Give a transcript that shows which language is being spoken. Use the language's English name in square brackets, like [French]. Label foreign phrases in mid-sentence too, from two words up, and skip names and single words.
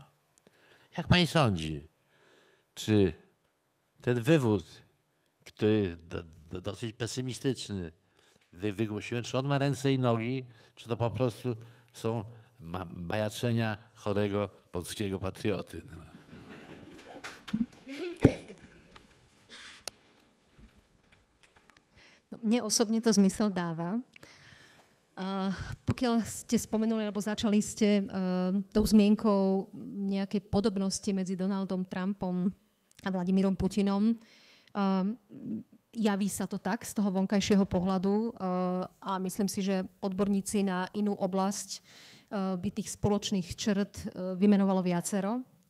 [Polish] Jak pani sądzi, czy ten wywód, który dosyć pesymistyczny wygłosiłem, czy on ma ręce i nogi, czy to po prostu są majaczenia chorego polskiego patrioty? No. [Slovak] Mne osobne to zmysel dáva. Pokiaľ ste spomenuli, alebo začali ste tou zmienkou nejakej podobnosti medzi Donaldom Trumpom a Vladimírom Putinom, javí sa to tak z toho vonkajšieho pohľadu a myslím si, že odborníci na inú oblasť by tých spoločných črt vymenovalo viacero.